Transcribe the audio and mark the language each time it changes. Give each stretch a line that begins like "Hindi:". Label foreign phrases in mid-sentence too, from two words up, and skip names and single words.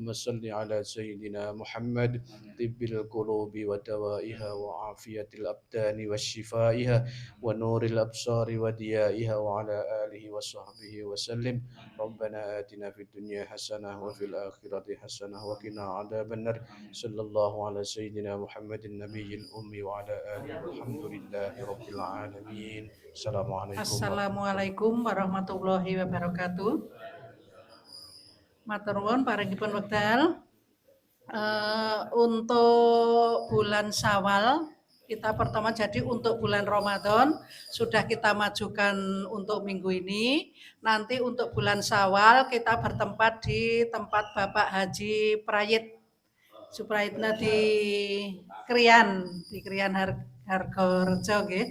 Arabic: صل على سيدنا محمد طب القلوب ودوائها وعافية الأبدان وشفائها ونور الأبصار وديائها وعلى آله وصحبه وسلم ربنا آتنا في الدنيا حسنة وفي الآخرة حسنة وقنا عذاب النار صلى الله على سيدنا محمد النبي الأمي وعلى آله الحمد لله رب العالمين السلام عليكم. السلام عليكم ورحمة الله وبركاته.
Javanese: Matur nuwun paringipun wekdal.
Indonesian: Untuk bulan Syawal kita pertama, jadi untuk bulan Ramadan sudah kita majukan untuk minggu ini. Nanti untuk bulan Syawal kita bertempat di tempat Bapak Haji Prayit Suprayitna di Krian Hargorejo nggih.